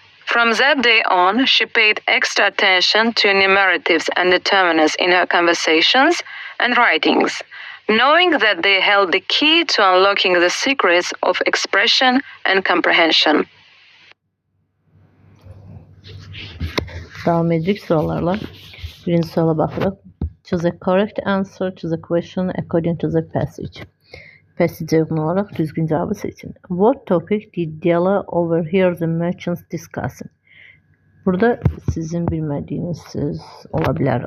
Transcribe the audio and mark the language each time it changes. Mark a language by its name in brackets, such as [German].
[English] From that day on, she paid extra attention to numeratives and determiners in her conversations and writings, knowing that they held the key to unlocking the secrets of expression and comprehension. [Azerbaijani] Davam edirik suallarla. Birinci suala baxırıq. [English] Choose a correct answer to the question according to the passage. [Azerbaijani] Passage uyğun olaraq düzgün cavabı seçin. [English] What topic did Della overhear the merchants discussing? [Azerbaijani] Burada sizin bilmədiyiniz söz ola bilər.